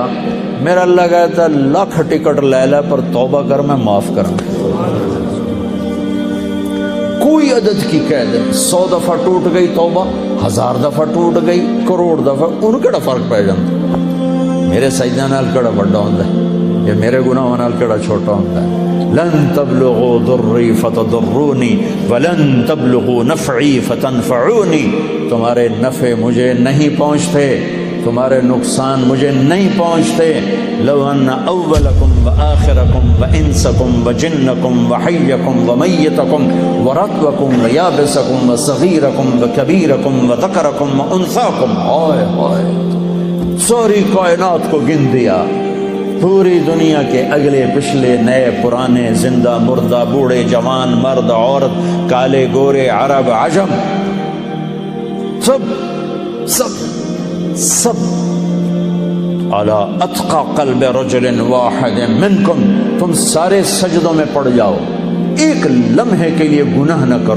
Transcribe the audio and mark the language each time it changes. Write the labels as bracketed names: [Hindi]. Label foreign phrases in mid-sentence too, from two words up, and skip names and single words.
[Urdu] میرا اللہ کہتا ہے لاکھ ٹکٹ لے لے پر توبہ کر، میں معاف کروں۔ کوئی عدد کی قید نہیں، 100 دفعہ ٹوٹ گئی توبہ، 1000 دفعہ ٹوٹ گئی، کروڑ دفعہ، [Punjabi] ان کیڑا فرق پی جاتا؟ میرے سجدہ نال کیڑا بڑا ہوندا ہے، یا میرے گناہ نال کیڑا چھوٹا ہوندا ہے؟ [Arabic] لن تبلغوا ضری فتضرونی ولن تبلغوا نفعی فتنفعونی، [Urdu] تمہارے نفع مجھے نہیں پہنچتے، تمہارے نقصان مجھے نہیں پہنچتے۔ [Arabic] لو ان اولکم وآخرکم وانسکم وجنکم وحیکم ومیتکم ورطبکم ویابسکم وصغیرکم وکبیرکم وذکرکم وانثاکم، [Urdu] ہائے ہائے، ساری کائنات کو گن دیا، پوری دنیا کے اگلے پچھلے نئے پرانے، زندہ مردہ، بوڑھے جوان، مرد عورت، کالے گورے، عرب عجم، [Arabic] سب علی اتقى قلب رجل واحد منکم، [Urdu] تم سارے سجدوں میں پڑ جاؤ، ایک لمحے کے لیے گناہ نہ کرو۔